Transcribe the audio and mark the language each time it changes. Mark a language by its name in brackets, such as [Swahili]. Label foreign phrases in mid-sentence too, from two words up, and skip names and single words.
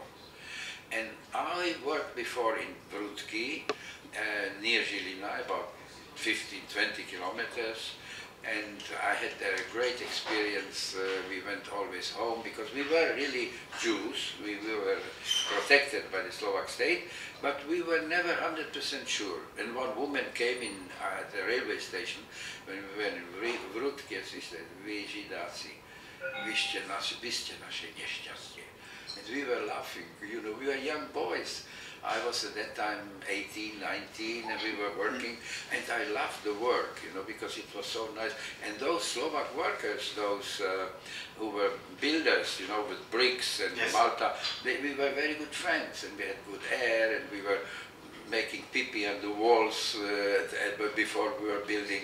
[English] And I worked before in Prudky, near Žilina, about 15-20 kilometers, And I had a great experience. We went always home because we were really Jews. We were protected by the Slovak state, but we were never 100% sure. And one woman came in at the railway station when we were in Vrutke, she said, [Slovak] "Vy Židáci, vy ste naše nešťastie." [English] And we were laughing, you know, we were young boys. I was at that time 18, 19, and we were working, and I loved the work, you know, because it was so nice. And those Slovak workers, those who were builders, you know, with bricks and Malta, we were very good friends, and we had good air, and we were making pee-pee on the walls before we were building.